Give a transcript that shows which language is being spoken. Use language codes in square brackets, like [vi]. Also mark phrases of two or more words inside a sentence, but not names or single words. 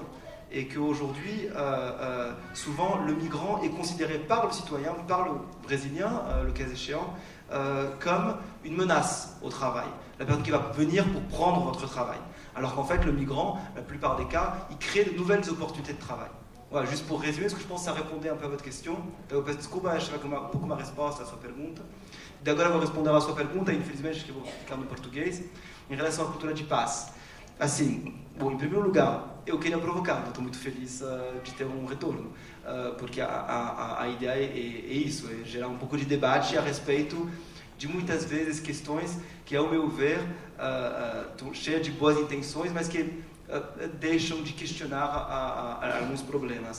[fr] Et qu'aujourd'hui, souvent, le migrant est considéré par le citoyen, par le Brésilien, le cas échéant, comme une menace au travail. La personne qui va venir pour prendre votre travail. Alors qu'en fait, le migrant, la plupart des cas, il crée de nouvelles opportunités de travail. Voilà, juste pour résumer, parce que je pense que ça répondait un peu à votre question. [pt] Eu peço desculpa, acho que um pouco uma resposta à sua pergunta. E agora eu vou responder à sua pergunta, infelizmente acho que vou ficar no português, em relação à cultura de paz. Assim, bom, em primeiro lugar, eu queria provocar, eu estou muito feliz de ter um retorno, porque a ideia é isso, é gerar um pouco de debate a respeito de muitas vezes questões que, ao meu ver, estão cheias de boas intenções, mas que deixam de questionar alguns problemas.